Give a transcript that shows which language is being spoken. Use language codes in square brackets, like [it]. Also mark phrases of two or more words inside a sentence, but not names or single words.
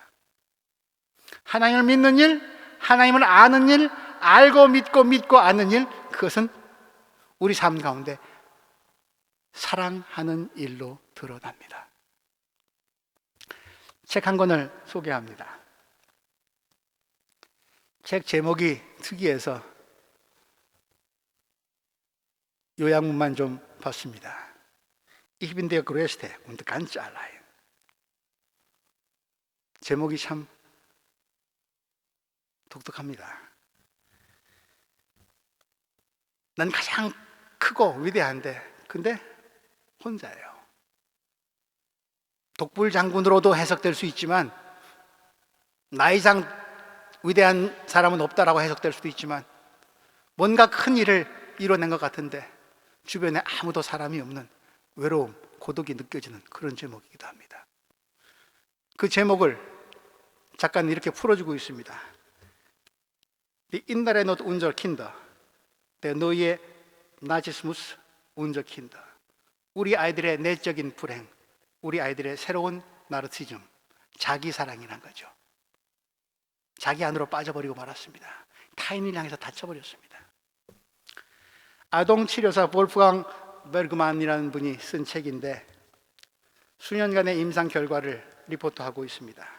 [ko] 하나님을 믿는 일, 하나님을 아는 일, 알고 믿고 아는 일, 그것은 우리 삶 가운데 사랑하는 일로 드러납니다. 책 한 권을 소개합니다. 책 제목이 특이해서 요약문만 좀 봤습니다. [de] Ich bin der Größte und ganz allein. [ko] 제목이 참 독특합니다. 난 가장 크고 위대한데, 근데 혼자예요. 독불장군으로도 해석될 수 있지만, 나 이상 위대한 사람은 없다라고 해석될 수도 있지만, 뭔가 큰 일을 이뤄낸 것 같은데 주변에 아무도 사람이 없는 외로움, 고독이 느껴지는 그런 제목이기도 합니다. 그 제목을 작가는 이렇게 풀어주고 있습니다. [de] Die innere Not unserer Kinder, der neue Narzissmus unserer Kinder. [ko] 우리 아이들의 내적인 불행, 우리 아이들의 새로운 나르시즘, 자기 사랑이란 거죠. 자기 안으로 빠져버리고 말았습니다. 타인을 향해서 다쳐버렸습니다. 아동치료사 볼프강 베르그만이라는 분이 쓴 책인데 수년간의 임상 결과를 리포트하고 있습니다.